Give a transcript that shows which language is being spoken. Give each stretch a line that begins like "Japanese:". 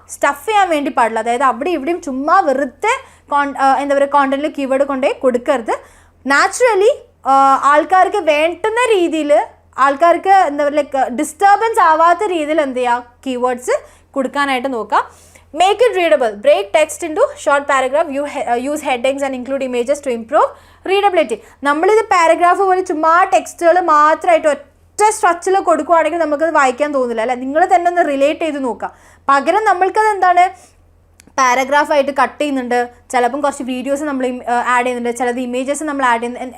Malayalam: Stuff ചെയ്യാൻ വേണ്ടി പാടില്ല. അതായത് അവിടെ ഇവിടെയും ചുമ്മാ വെറുതെ എന്താ പറയുക കോണ്ടന്റിൽ കീവേഡ് കൊണ്ടുപോയി കൊടുക്കരുത്. നാച്ചുറലി ആൾക്കാർക്ക് വേണ്ടുന്ന രീതിയിൽ, ആൾക്കാർക്ക് എന്താ പറയുക ഡിസ്റ്റർബൻസ് ആവാത്ത രീതിയിൽ എന്ത് ചെയ്യുക, കീവേഡ്സ് കൊടുക്കാനായിട്ട് നോക്കുക.
English: Make it readable. Break text into short paragraph. Use headings and include images to improve readability.
Malayalam: നമ്മളിത് പാരഗ്രാഫ് പോലെ ചുമ്മാ ടെക്സ്റ്റുകൾ മാത്രമായിട്ട് ഒറ്റ സ്ട്രക്ചറിൽ കൊടുക്കുകയാണെങ്കിൽ നമുക്കത് വായിക്കാൻ തോന്നില്ല അല്ലേ. നിങ്ങൾ തന്നെ ഒന്ന് റിലേറ്റ് ചെയ്ത് നോക്കുക. പകരം നമ്മൾക്കത് എന്താണ് പാരഗ്രാഫായിട്ട് കട്ട് ചെയ്യുന്നുണ്ട്, ചിലപ്പം കുറച്ച് വീഡിയോസ് നമ്മൾ ആഡ് ചെയ്യുന്നുണ്ട്, ചിലത് ഇമേജസ് നമ്മൾ ആഡ് ചെയ്യുന്നു.